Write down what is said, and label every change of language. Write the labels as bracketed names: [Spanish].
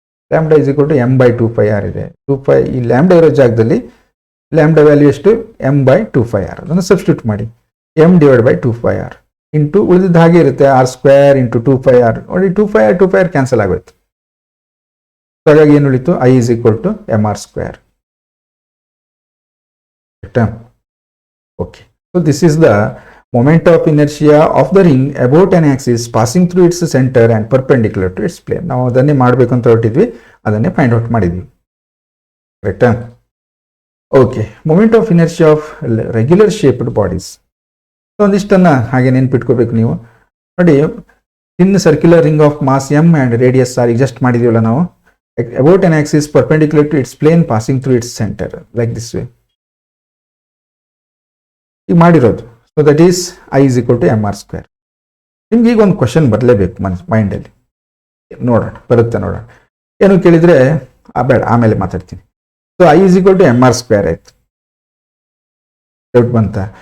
[Kannada] Lambda is equal to M by 2πr ಇದೆ. 2π ಈ lambda ಇರೋ ಜಾಗದಲ್ಲಿ ಲ್ಯಾಂಬ್ಡಾ ವ್ಯಾಲ್ಯೂ ಎಷ್ಟು, ಎಮ್ ಬೈ 2πr. ಅದನ್ನು ಸಬ್ಸ್ಟಿಟ್ಯೂಟ್ ಮಾಡಿ. M divide by 2πr into ಉಳಿದಿದ್ದು ಹಾಗೆ ಇರುತ್ತೆ, ಆರ್ ಸ್ಕ್ವೇರ್ ಇಂಟು 2πr. ನೋಡಿ, 2πr ಕ್ಯಾನ್ಸಲ್ ಆಗೋಯ್ತು. ಹಾಗಾಗಿ ಏನು ಉಳಿತು, I is equal to M R square. [English] Okay, so this is the moment of inertia of the ring about an axis passing through its center and perpendicular to its plane. [Kannada] ನಾವು ಅದನ್ನೇ ಮಾಡಬೇಕು ಅಂತ ಹೊರಟಿದ್ವಿ, ಅದನ್ನೇ find out ಮಾಡಿದ್ವಿ. ಕರೆಕ್ಟಾ? [English] Okay, moment of inertia of regular shaped bodies. [Kannada] ಒಂದಿಷ್ಟನ್ನು ಹಾಗೆ ನೆನ್ಪಿಟ್ಕೋಬೇಕು ನೀವು. ನೋಡಿ, ಇನ್ circular ring of mass M and radius are just ಮಾಡಿದೀವಲ್ಲ ನಾವು. [English] About an axis perpendicular to its plane passing through its center like this way. [Kannada] ಈಗ ಮಾಡಿರೋದು. So that is I is equal to M R square. ನಿಮ್ಗೆ ಈಗ ಒಂದು question ಬರಲೇಬೇಕು ಮೈಂಡಲ್ಲಿ. ನೋಡೋಣ, ಬರುತ್ತೆ ನೋಡೋಣ. ಏನು ಕೇಳಿದರೆ ಬೇಡ, ಆಮೇಲೆ ಮಾತಾಡ್ತೀನಿ. So I is equal to M R square ಆಯ್ತು, ಡೌಟ್ ಬಂತ.